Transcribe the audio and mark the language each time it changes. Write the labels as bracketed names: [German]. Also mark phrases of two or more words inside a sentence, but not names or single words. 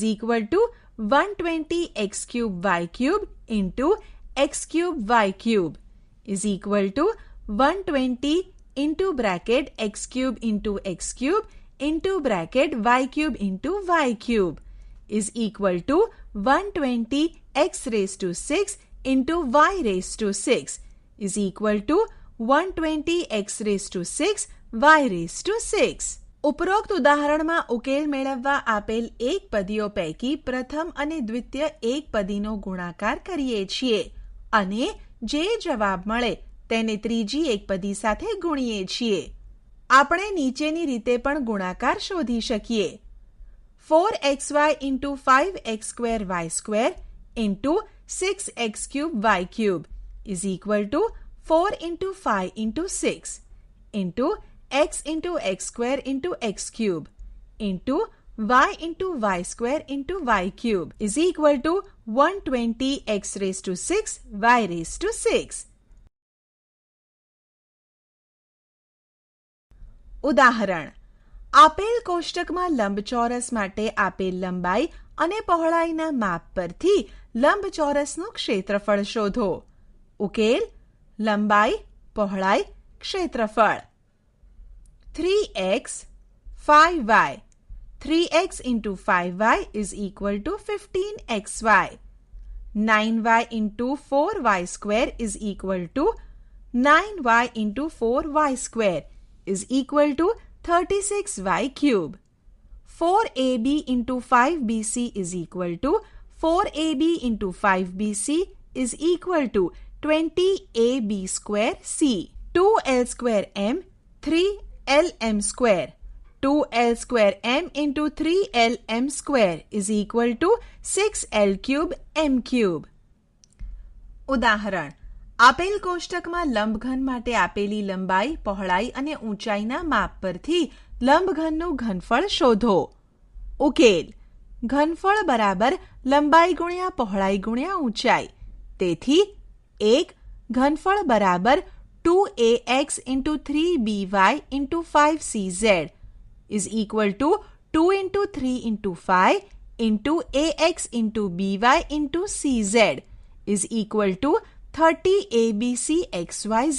[English] equal to 120x cube y cube into x cube y cube is equal to 120 into bracket x cube into bracket y cube into y cube is equal to 120 x raised to 6 into y raised to 6 is equal to 120 x raised to 6 y raised to 6. [Gujarati] ઉપરોક્ત ઉદાહરણમાં ઉકેલ મેળવવા આપેલ એકપદીઓ પૈકી પ્રથમ અને દ્વિતીય એકપદીનો ગુણાકાર કરીએ છીએ અને જે જવાબ મળે તેને ત્રીજી એકપદી સાથે ગુણીએ છીએ. આપણે નીચેની રીતે પણ ગુણાકાર શોધી શકીએ. [English] 4xy into 5x square y square into 6x cube y cube is equal to 4 into 5 into 6 into x into x square into x cube into y square into y cube is equal to 120 x raised to 6 y raised to 6. [Gujarati] ઉદાહરણ. આપેલ કોષ્ટકમાં લંબચોરસ માટે આપેલ લંબાઈ અને પહોળાઈના માપ પરથી લંબચોરસનું ક્ષેત્રફળ શોધો. ઉકેલ. લંબાઈ, પહોળાઈ, ક્ષેત્રફળ. [English] 3x, 5y. 3x into 5y is equal to 15xy. 9y into 4y square is equal to 9y into 4y square is equal to 36y cube. 4ab into 5bc is equal to 4ab into 5bc is equal to 20ab square c. 2l square m, 3lm square. 2l square m into 3lm square is equal to 6l cube m cube. [Gujarati] ઉદાહરણ. આપેલ કોષ્ટકમાં લંબઘન માટે આપેલી લંબાઈ, પહોળાઈ અને ઊંચાઈના માપ પરથી લંબઘનનું ઘનફળ શોધો. ઉકેલ. ઘનફળ બરાબર લંબાઈ ગુણ્યા પહોળાઈ ગુણ્યા ઊંચાઈ. તેથી 1. ઘનફળ બરાબર [English] 2ax into 3by into 5cz is equal to 2 into 3 into 5 into ax into by into cz is equal to 30 abcxyz.